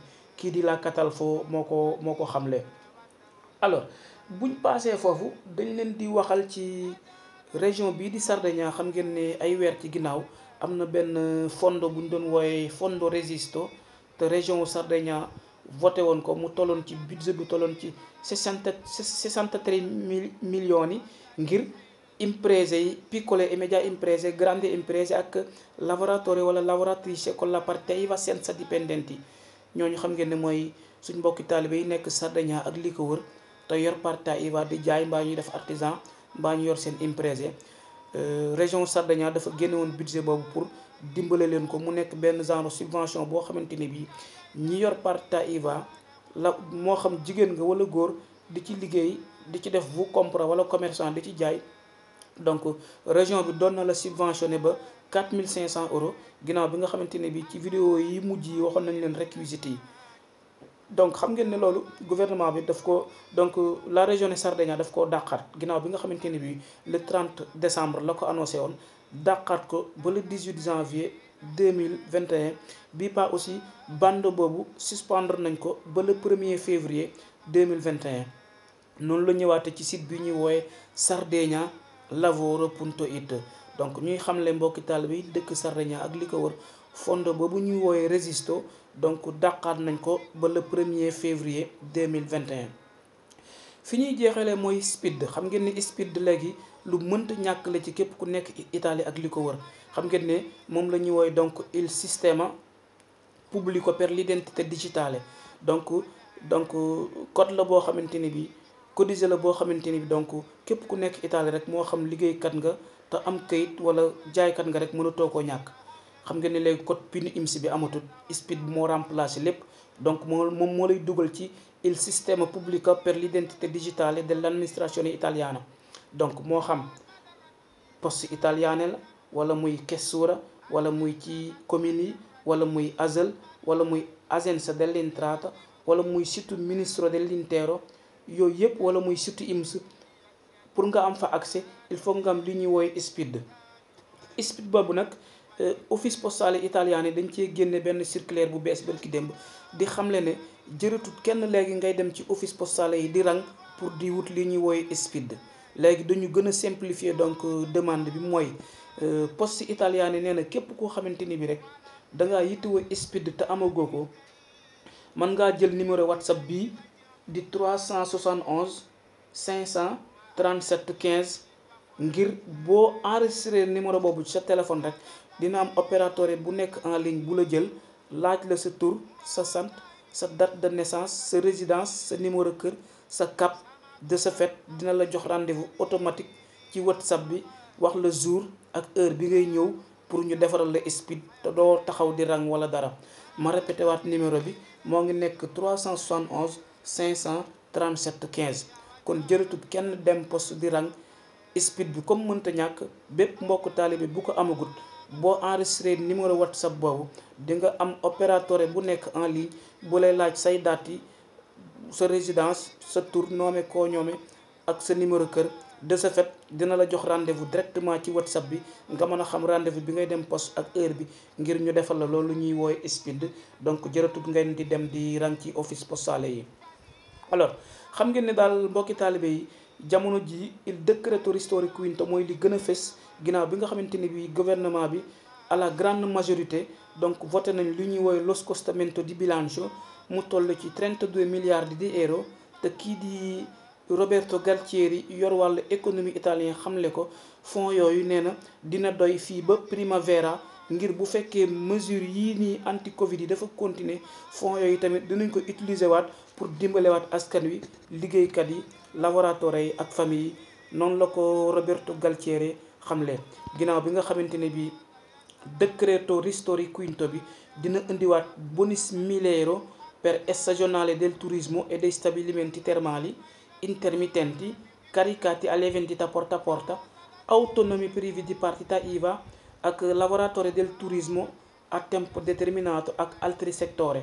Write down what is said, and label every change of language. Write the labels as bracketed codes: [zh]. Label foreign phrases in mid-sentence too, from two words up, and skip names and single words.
[wo] kii di la Catalfo moo ko xamle. alors buñ passé foofu dañ leen di waxal ci région bii di Sardegna. xam ngeen ne ay weer ci ginnaaw am na benn fondo bu ñu doon wooye fondo resisto te région Sardegna voté woon ko mu tolloon ci budget bi tolloon ci 63 millions yi ngir imprese yi, [it] piccole e medie imprese, grandi imprese ak lavoratori wala lavoratrice con la partita IVA senza dipendenti. [wo] ñooñu xam ngeen ne mooy suñ mbokki taalibe yi nekk Sardegna ak li ko wër te yor partita IVA di jaay mbaa ñuy def artisan mbaa ñu yor seen imprese. région Sardegna dafa génne woon budget boobu pour dimbale leen ko mu nekk benn [fr] genre subvention [wo] boo xamante ne bii ñi yor partita IVA la moo xam jigéen nga wala góor di ci liggéey di ci def vous compra wala commerçant di ci jaay. Donc région bi doon na la subventionné ba 4500 € ginnaaw bi nga xamante ne bii ci vidéo yi mujj yi waxoon nañ leen réquisites yi. Donc xam ngeen ne loolu gouvernement bi daf ko donc [fr] la région de Sardaigne [wo] daf koo dàqaat ginnaaw bi nga xamante ne bii [fr] le 30 décembre [wo] la ko annoncé woon dàqaat ko ba [fr] le 18 janvier 2021 [wo] bii pas aussi bande boobu suspendre nañ ko ba [fr] le 1er février 2021 [wo] noonu la ñëwaate ci site bi ñuy woowe Sardegna Lavoro.it. donc ñuy xamle mbokki taalibe yi dëkk Sardegna ak li ko wër fondo boobu ñuy woowe Resisto donc dàqaat nañ ko ba [fr] le 1er février 2021. [wo] fi ñuy jeexalee mooy SPID. xam ngeen ni SPID léegi lu mënta ñàkk la ci képp ku nekk Italie ak li ko wër. xam ngeen ne moom la ñuy woowe donc [it] il sistema pubblico per l'identità digitale. [wo] donc code la boo xamante ni bi codice la boo xamante ni bi donc képp ku nekk Italie rek moo xam liggéeykat nga te am kayit wala jaaykat nga rek mënatoo koo ñàkk. xam nga ne léegi code PIN IMSI bi amatul, SPID bi moo remplacé lépp. [it] donc [wo] moom moo lay dugal ci [it] il sistema pubblico per l'identità digitale dell'amministrazione italiana. [wo] donc moo xam [it] poste italiane [wo] la wala muy questura wala muy ci communes yi wala muy ASL wala muy [it] agenzia dell'entrata [wo] wala muy site [it] ministro dell'intero [wo] yooyu yëpp wala muy site IMSS. pour nga am fa accès [fr] il faut [wo] nga am li ñuy woowe SPID. SPID boobu nag [fr] office postale italien [wo] dañ cee génne benn circulaire bu bees barki démb di xamle ne jëratut kenn léegi ngay dem ci [fr] office postale [wo] yi di rang pour di wut li ñuy woowe SPID. léegi dañu gën a simplifier donc demande bi mooy [fr] poste italien [wo] nee na képp koo xamante ni bi rek da ngaa yittewoo SPID te amagoo ko mën ngaa jël numéro WhatsApp bii di 371 537 15 ngir boo enregistré numéro boobu ci sa téléphone rek dina am opérateur bu nekk [fr] en ligne [wo] bu la jël laaj la sa tur sa sant sa [fr] date de naissance [wo] sa résidence sa numéro kër sa CAP. [fr] de ce fait [wo] dina la jox [fr] rendez-vous automatique [wo] ci WhatsApp bi wax la jour ak heure bi ngay ñëw pour ñu defaral la SPID te doo taxaw di rang wala dara. ma répété waat numéro bi moo ngi nekk 371 537 15 kon jërëtut kenn dem poste di rang. SPID bi comme mënta ñàkk bépp mbokk taalibe bu ko amagut boo enregistré numéro WhatsApp boobu di nga am opérateur bu nekk [fr] en ligne [wo] bu lay laaj say date yi sa résidence sa tur noome koo ñoome ak sa numéro kër. [fr] de ce fait [wo] dina la jox [fr] rendez-vous directement [wo] ci WhatsApp bi nga mën a xam rendez-vous bi ngay dem poste ak heure bi ngir ñu defal la loolu ñuy woowe SPID. donc jërëtut ngeen di dem di rang ci [fr] office postale [wo] yi. alors xam ngeen ne daal mbokki taalibe yi jamono ji [it] il decreto ristori quinto [wo] mooy li gën a fës ginnaaw bi nga xamante ni bi gouvernement bi [fr] à la grande majorité [wo] donc voté nañ li ñuy woowe [it] lo scostamento di bilancio [wo] mu toll ci 32 milliards di euro. te kii di Roberto Galtieri yor wàllu [fr] économie italien [wo] xamle ko fonds yooyu nee na dina doy fii ba primavera ngir bu fekkee mesure yii nii anti Covid yi dafa continuer fonds yooyu tamit dinañ ko utiliser waat pour dimbalewaat askan wi liggéeykat yi laboratoire yi ak famille yi. noonu la ko Roberto Galtieri xamle ginnaaw bi nga xamante ne bi [it] decreto ristori quinto [wo] bi dina indiwaat bonus 1000 euro [it] per stagionale del turismo e dei stabilimenti termali intermittenti caricati alle vendite porta a porta, autonomi privi di partita IVA ak lavoratori del turismo a tempo determinato ak altri settori.